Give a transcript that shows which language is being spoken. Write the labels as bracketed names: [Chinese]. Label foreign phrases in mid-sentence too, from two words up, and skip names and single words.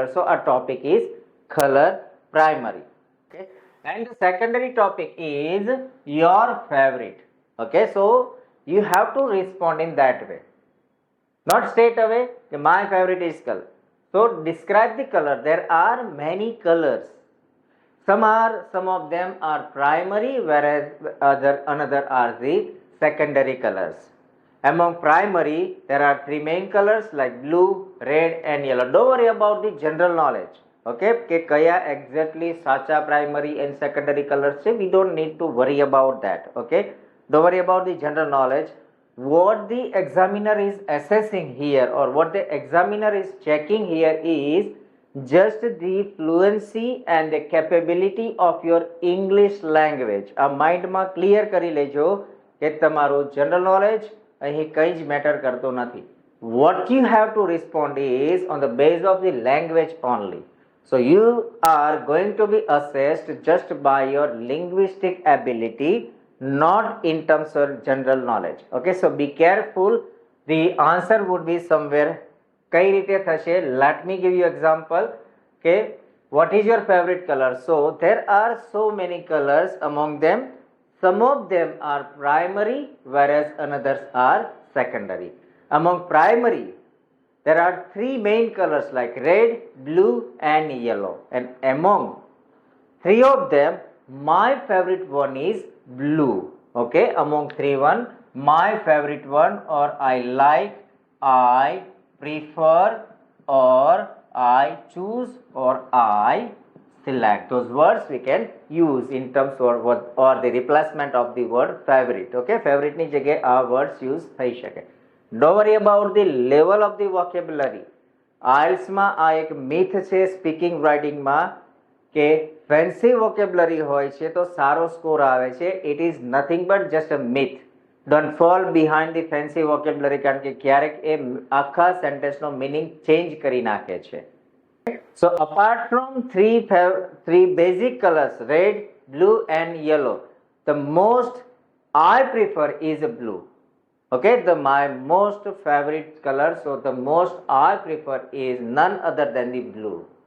[English] So a topic is color primary. Okay, and secondary topic is your favorite. Okay, so you have to respond in that way, not straight away કે my favorite is color. So describe the color. There are many colors. some of them are primary whereas another are the secondary colors. Among primary, there are 3 main colors like blue, red and yellow. Don't worry about the general knowledge. [Gujarati] Okay, કે કયા exactly સાચા [English] primary and secondary colors [Gujarati] છે. [English] We don't need to worry about that. Okay, don't worry about the general knowledge. What the examiner is assessing here or what the examiner is checking here is just the fluency and the capability of your English language. [Gujarati] આ માઇન્ડમાં ક્લિયર કરી લેજો કે તમારું [English] general knowledge [Gujarati] અહીં કંઈ જ મેટર કરતો નથી. [English] What you have to respond is on the basis of the language only. So you are going to be assessed just by your linguistic ability, not in terms of general knowledge. Okay, so be careful. The answer would be somewhere [Gujarati] કઈ રીતે થશે? [English] Let me give you example. Okay, what is your favorite color? So there are so many colors, among them some of them are primary whereas others are secondary. Among primary there are three main colors like red, blue and yellow, and among three of them my favorite one is blue. Okay, among three one my favorite one, or I like, I prefer, or I choose, or I select. Those words we can use in terms of what or the replacement of the word favorite. [Gujarati] Okay, favorite ની જગ્યાએ આ [English] words use [Gujarati] થઈ શકે. [English] Don't worry about the level of the vocabulary. [Gujarati] IELTS માં આ એક myth છે [English] speaking writingમાં [Gujarati] કે [English] fancy vocabulary [Gujarati] હોય છે તો સારો સ્કોર આવે છે. [English] It is nothing but just a myth. Don't fall behind the fancy vocabulary, [Gujarati] કારણ કે ક્યારેક એ આખા સેન્ટેન્સનો [English] meaning change [Gujarati] કરી નાખે છે. [English] So apart from three basic colors, red, blue and yellow, the most I prefer is blue. Okay, my most favorite color, so the most I prefer is none other than the blue.